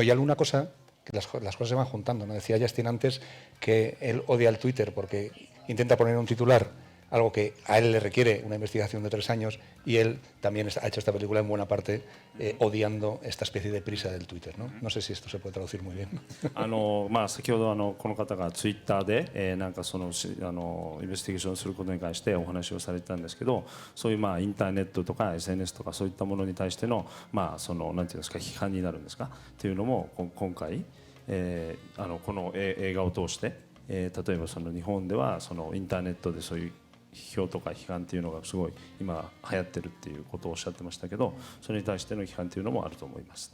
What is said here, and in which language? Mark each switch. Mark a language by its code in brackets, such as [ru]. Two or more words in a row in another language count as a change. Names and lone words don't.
[es] Y alguna cosa, que las cosas se van juntando, ¿no? Decía Justin antes que él odia el Twitter porque intenta poner un titular, algo que a él le requiere una investigación de 3 años, y él también ha hecho esta película en buena parte odiando esta especie de prisa del Twitter, ¿no? No sé si esto se puede traducir muy bien. [ja] 先ほどこの方がツイッターで、なんかインベスティゲーションすることに関してお話をされてたんですけど、そういうインターネットとか SNS とかそういったものに対してのなんていうんですか、批判になるんですかっていうのも今回、この映画を通して、例えば日本ではインターネットでそういう批評とか批判っていうのがすごい今流行ってるっていうことをおっしゃってましたけど、それに対しての批判っていうのもあると思います。